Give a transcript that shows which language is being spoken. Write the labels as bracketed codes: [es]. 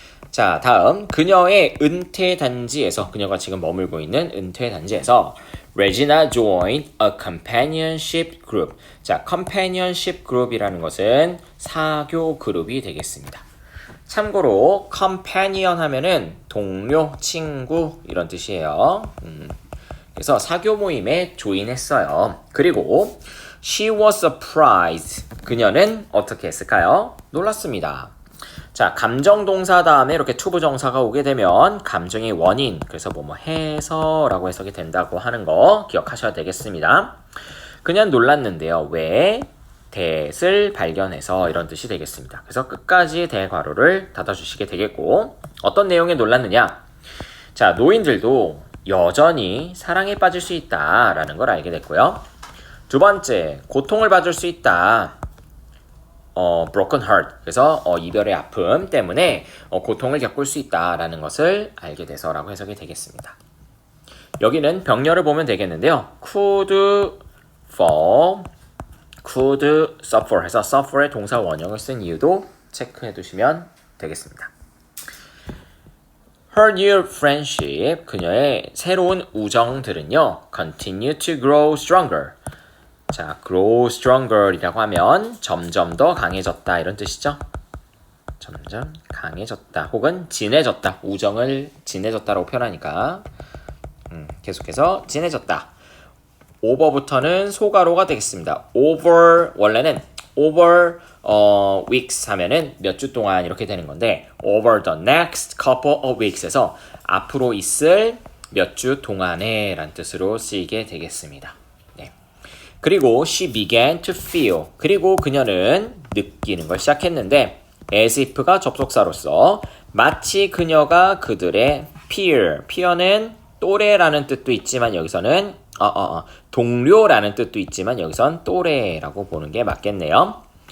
[ko] 자, 다음 그녀의 은퇴 단지에서 그녀가 지금 머물고 있는 은퇴 단지에서 [en] Regina joined a companionship group. [ko] 자, companionship group이라는 것은 사교 그룹이 되겠습니다. 참고로 companion 하면은 동료, 친구 이런 뜻이에요. 그래서 사교 모임에 조인했어요. 그리고 [en] she was surprised. [ko] 그녀는 어떻게 했을까요? 놀랐습니다. 자, 감정동사 다음에 이렇게 투부정사가 오게 되면 감정의 원인, 그래서 뭐뭐 해서라고 해석이 된다고 하는 거 기억하셔야 되겠습니다. 그냥 놀랐는데요. 왜? that을 발견해서 이런 뜻이 되겠습니다. 그래서 끝까지 대괄호를 닫아주시게 되겠고 어떤 내용에 놀랐느냐? 자, 노인들도 여전히 사랑에 빠질 수 있다라는 걸 알게 됐고요. 두 번째, 고통을 받을 수 있다. [en] broken heart. [ko] 그래서 이별의 아픔 때문에 고통을 겪을 수 있다라는 것을 알게 돼서라고 해석이 되겠습니다. 여기는 병렬을 보면 되겠는데요. could fall, could suffer 해서 suffer의 동사 원형을 쓴 이유도 체크해 두시면 되겠습니다. [en] Her new friendship, [ko] 그녀의 새로운 우정들은요, [en] continue to grow stronger. [ko] 자, grow stronger이라고 하면 점점 더 강해졌다 이런 뜻이죠. 점점 강해졌다 혹은 진해졌다. 우정을 진해졌다라고 표현하니까 계속해서 진해졌다. over부터는 소가로가 되겠습니다. over 원래는 over weeks 하면은 몇 주 동안 이렇게 되는 건데 [en] over the next couple of weeks [ko] 에서 앞으로 있을 몇 주 동안에 란 뜻으로 쓰이게 되겠습니다. 네. 그리고 [en] she began to feel. [ko] 그리고 그녀는 느끼는 걸 시작했는데 as if가 접속사로서 마치 그녀가 그들의 peer는 또래라는 뜻도 있지만 여기서는 동료라는 뜻도 있지만 여기선 또래라고 보는 게 맞겠네요.